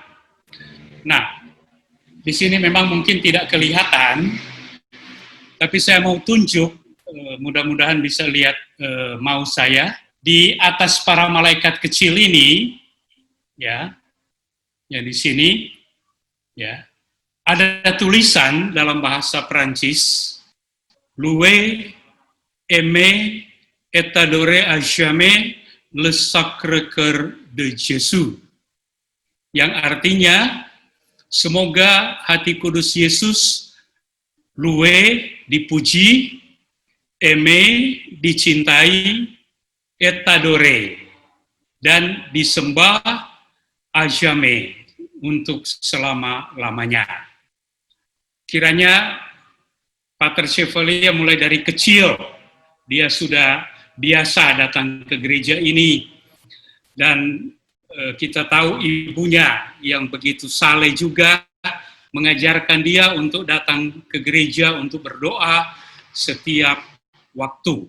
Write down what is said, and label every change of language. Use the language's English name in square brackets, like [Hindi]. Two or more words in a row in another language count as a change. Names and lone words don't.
[Indonesian] Nah, di sini memang mungkin tidak kelihatan, tapi saya mau tunjuk, mudah-mudahan bisa lihat mouse saya, di atas para malaikat kecil ini, ya di sini, ya, ada tulisan dalam bahasa Prancis, [French] Louer, aimer, et adorer à jamais le Sacré-Cœur de Jésus. [Indonesian] Yang artinya, semoga hati kudus Yesus, louer, dipuji, aimer, dicintai, [French] et adorer, [Indonesian] dan disembah [French] à jamais, [Indonesian] untuk selama-lamanya. Kiranya Pater Chevalier mulai dari kecil, dia sudah biasa datang ke gereja ini, dan kita tahu ibunya yang begitu saleh juga mengajarkan dia untuk datang ke gereja untuk berdoa setiap waktu.